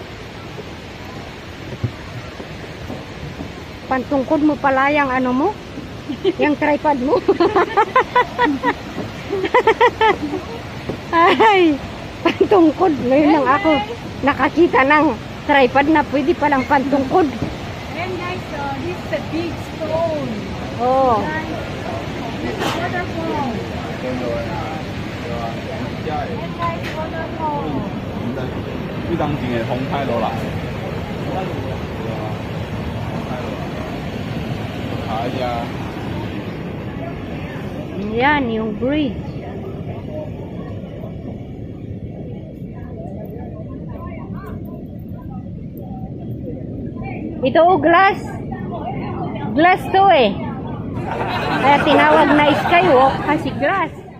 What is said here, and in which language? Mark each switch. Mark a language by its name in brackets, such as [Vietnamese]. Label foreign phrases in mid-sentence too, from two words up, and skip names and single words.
[Filipino] Pantungkod mo pala yung ano mo? Yung tripod mo. Ay, pantungkod. Ngayon lang ako nakakita ng tripod na pwede palang pantungkod. [English] And guys, this is a big stone. Oh. Guys, this is waterfall. And guys, waterfall. [Cantonese] 呢當前嘅風太落嚟，係啊。 [Filipino] Yan, yung bridge. Ito glass. Glass to eh. Kaya tinawag na skywalk kasi glass.